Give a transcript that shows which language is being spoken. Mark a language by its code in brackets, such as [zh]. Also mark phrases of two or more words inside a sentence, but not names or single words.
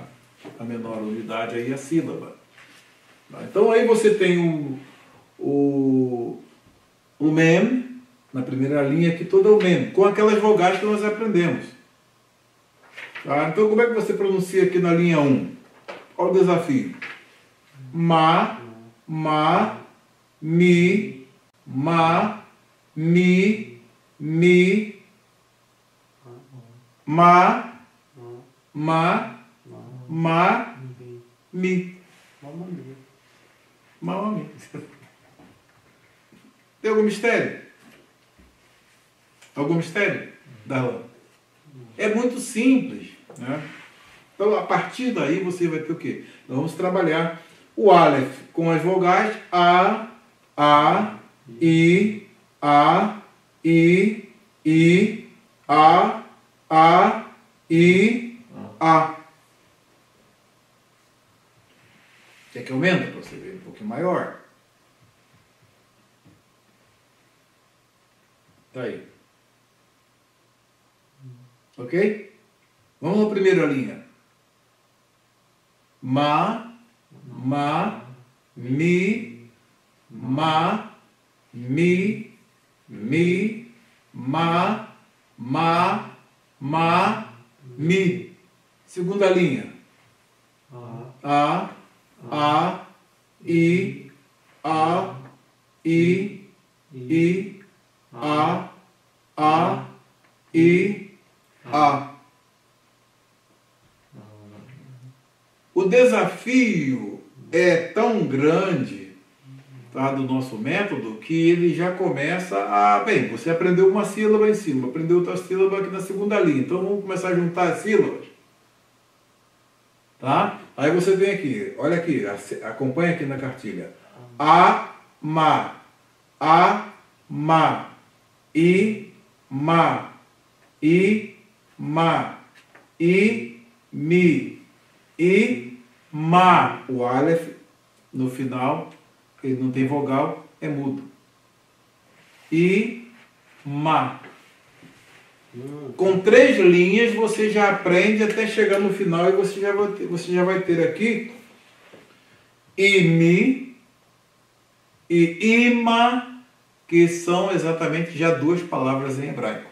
[pt] A menor unidade aí é a sílaba. Tá? Então aí você tem o mem, na primeira linha aqui toda o mem, com aquelas vogais que nós aprendemos. Tá? Então como é que você pronuncia aqui na linha 1? Olha o desafio. Ma, mi, ma, mi, ma, mi. Mamami. Tem algum mistério? Algum mistério, Darlan? É muito simples, né? Então, a partir daí, você vai ter o quê? Nós vamos trabalhar o Aleph com as vogais A, I, A, I, A, I, A. Quer que aumente para você ver um pouquinho maior? Tá aí. Ok? Vamos na primeira linha. Ma, mi, ma, mi, ma, mi. Segunda linha. A, I, a, I, a, I, a. O desafio é tão grande, tá, do nosso método, que ele já começa a... Bem, você aprendeu uma sílaba em cima, aprendeu outra sílaba aqui na segunda linha. Então vamos começar a juntar as sílabas. Tá? Aí você vem aqui, olha aqui, acompanha aqui na cartilha. A, ma, I, ma, I, mi, ma. O Aleph, no final, ele não tem vogal, é mudo. I, ma. Com 3 linhas você já aprende até chegar no final e você já vai ter aqui imi e ima, que são exatamente já 2 palavras em hebraico.